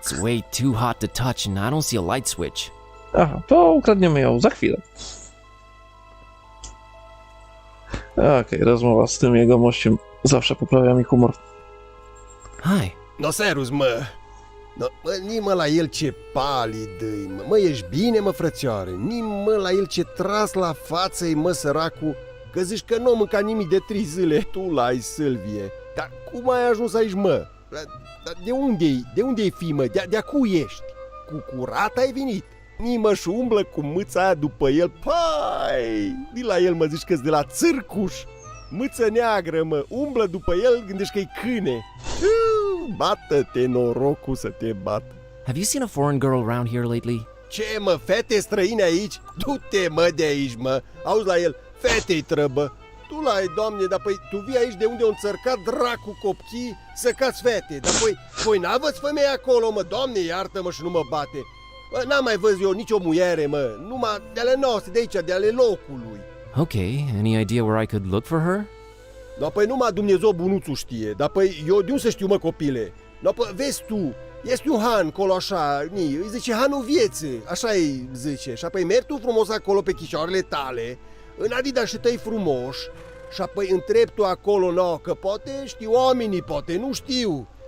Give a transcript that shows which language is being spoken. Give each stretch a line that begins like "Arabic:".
English: It's way too hot to touch and I don't see a light switch.
Polish: Aha, to ukradniemy ją za chwilę. Okej, rozmowa z tym jego mościem zawsze poprawia mi humor.
English: Hi.
Romanian: No, serus, mă! No, ni-mă la el ce palid e, mă. Mă, ești bine, mă, frățioare? Ni-mă la el ce tras la față-i, mă, săracul, că zici că nu mânca nimic de 3 zile. Tu l-ai, Sâlvie. Dar cum ai ajuns aici, mă? De unde-i? De unde-i fi, mă? De-a cui ești? Cu curat ai venit? Ni-mă și umblă cu mâța aia după el. Pai! Di la el, mă, zici că-s de la țârcuș. Mâță neagră, mă, umblă după el, gândești că-i câine. Bată-te, norocul să te bată.
English: Have you seen a foreign girl around here lately?
Romanian: Ce, mă, fete străine aici? Du-te, mă, de aici, mă. Auzi la el, fetei trăbă. Tu l-ai, doamne, dar păi tu vii aici de unde o înțărcat dracu copchii să cați fete. Dar păi n-aveți femei acolo, mă, doamne, iartă-mă și nu mă bate. Bă, n-am mai văzut eu nicio muiere, mă, numai de ale noastre, de aici, de ale locului.
English: Okay, any idea where I could look for her?
Romanian: No, păi numai Dumnezeu bunuțul știe, dar păi eu de unde să știu, mă, copile? No, păi vezi tu, este un han acolo așa, îi zice hanul vieții, așa îi zice. Și apoi mergi tu frumos acolo pe chicioarele tale, în adidașii tăi frumoși, și apoi întrebi tu acolo, no, că poate știu oamenii, poate nu știu.